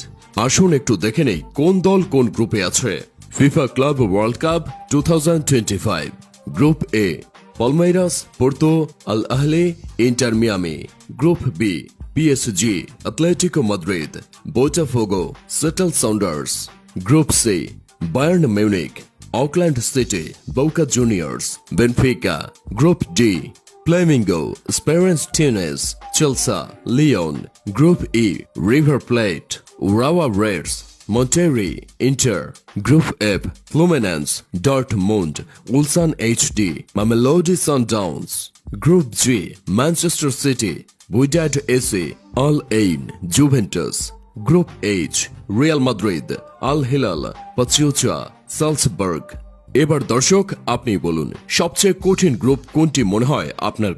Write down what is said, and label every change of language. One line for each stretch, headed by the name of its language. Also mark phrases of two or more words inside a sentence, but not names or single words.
Bangla: আসুন একটু দেখে নেই কোন দল কোন গ্রুপে আছে। ফিফা ক্লাব ওয়ার্ল্ড কাপ 2025 গ্রুপ এ: পালমেইরাস, পোর্তো, আল আহলি, ইন্টার মিয়ামি। গ্রুপ বি: পিএসজি, অ্যাটলেটিকো মাদ্রিদ, বোটাফোগো, সিয়াটল সাউন্ডার্স। গ্রুপ সি: বায়ার্ন মিউনিখ, অকল্যান্ড সিটি, বোকা জুনিয়র্স, বেনফিকা। গ্রুপ ডি:
English: Flamengo, Esperance Tunis, Chelsea, Lyon. Group E: River Plate, Urawa Reds, Monterrey, Inter. Group F: Fluminense, Dortmund, Ulsan HD, Mamelodi Sundowns. Group G: Manchester City, Wydad AC, Al Ain, Juventus. Group H: Real Madrid, Al Hilal, Pachuca, Salzburg.
Bangla: এবার দর্শক আপনি বলুন, সবচেয়ে কঠিন গ্রুপ কোনটি মনে হয় আপনার কাছে?